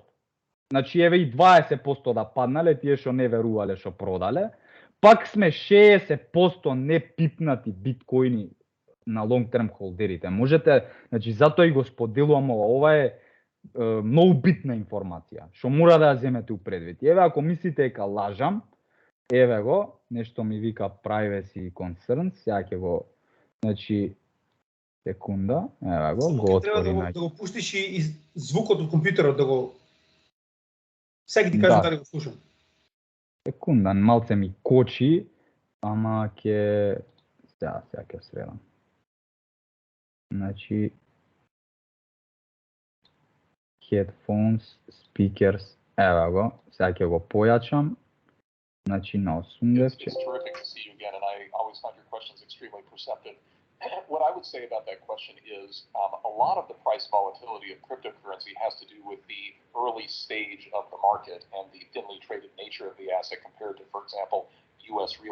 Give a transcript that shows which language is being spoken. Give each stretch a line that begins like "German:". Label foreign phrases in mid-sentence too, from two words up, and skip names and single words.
Macedonian: Значи еве и 20% да паднале тие што не верувале што продале, пак сме 60% не пипнати биткоини на
English: long term
Macedonian: холдерите. Можете, значи затоа и го споделувам ова е многу битна информација, што мора да ја земете у предвид. Еве ако мислите дека лажам, еве го, нешто ми вика
English: privacy concerns,
Macedonian: сега ќе го, значи, секунда, еве го отвори. Треба да го пуштиш и звукот од компјутерот да го... Сега ти кажам дали го слушам. Секунда, малце ми кочи, ама ќе... Сега ќе средам. Значи...
English: Headphones, speakers,
Macedonian: еве го, сега ќе го појачам. Значи на 80.
English: It's terrific to see you again, and I always find your questions extremely perceptive. What I would say about that question is a lot of the price volatility of cryptocurrency has to do with the early stage of the market and the thinly traded nature of the asset compared to, for example, U.S.